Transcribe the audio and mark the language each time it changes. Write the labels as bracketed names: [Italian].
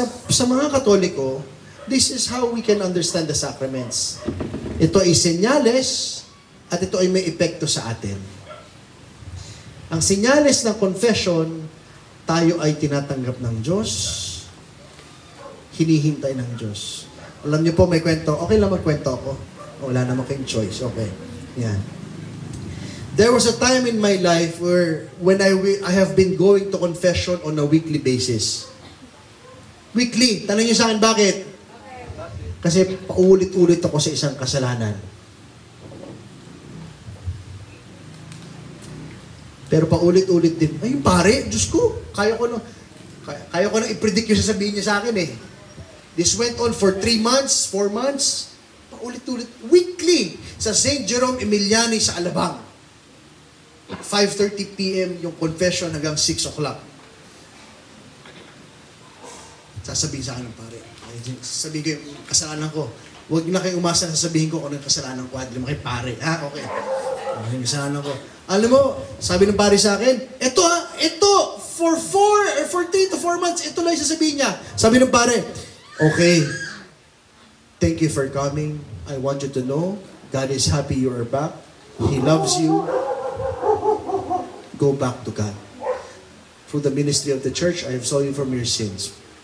[Filipino] Sa mga Katoliko, [English] this is how we can understand the sacraments. [Filipino] Ito ay senyales at ito ay may epekto sa atin. Ang senyales ng confession, tayo ay tinatanggap ng Diyos, hinihintay ng Diyos. Alam niyo po, may kwento. Okay lang magkwento ako. Wala naman kayong choice. Okay. Yan. [English] There was a time in my life where when I have been going to confession on a weekly basis. Weekly. [Filipino] Tanong niyo sa akin, bakit? Kasi paulit-ulit ako sa isang kasalanan. Pero paulit-ulit din. Ay, pare, Diyos ko, kaya ko nang i-predict yung sasabihin niya sa akin eh. [English] This went on for 3 months, 4 months. [Filipino] Paulit-ulit. Weekly. Sa St. Jerome Emiliani sa Alabang. 5:30 p.m. yung confession hanggang 6 o'clock. Sasabihin sa akin ng pare. Sasabihin ko yung kasalanan ko. Huwag na kayong umasa na sasabihin ko kung ano yung kasalanan ko. At lima kay pare. Ha? Okay. Ano yung kasalanan ko? Alam mo, sabi ng pare sa akin, ito, [English] for 3 to 4 months, [Filipino] ito lang yung sasabihin niya. Sabi ng pare, okay, [English] thank you for coming. I want you to know, God is happy you are back. He loves you. Go back to God. Through the ministry of the church, I have solved you from your sins.